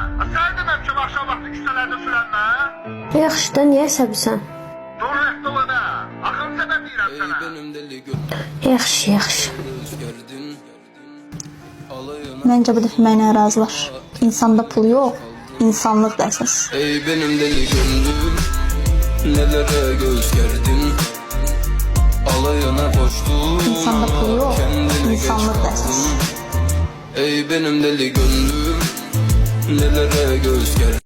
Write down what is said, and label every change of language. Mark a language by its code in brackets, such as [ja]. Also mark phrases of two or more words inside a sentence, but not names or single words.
[az] Sən deməm ki, axşam vaxtı küçələrdə sürənmə. Yaxşı da, niyə səbirsən? Dur rədd ola da. Axın səbəb deyirəm sənə. Yaxşı. Məncə bu dəfə mənə razılar. İnsanda pul yox, insanlıq da əsas. [tr] Ey benim deli gönlüm, nelere göz gerdin. Alayına koştun, [az] İnsanda pul yox, [tr] kendine geç [az] insanlıq da əsas. [tr] kaldın. Ey benim deli gönlüm, nelere göz gerdin.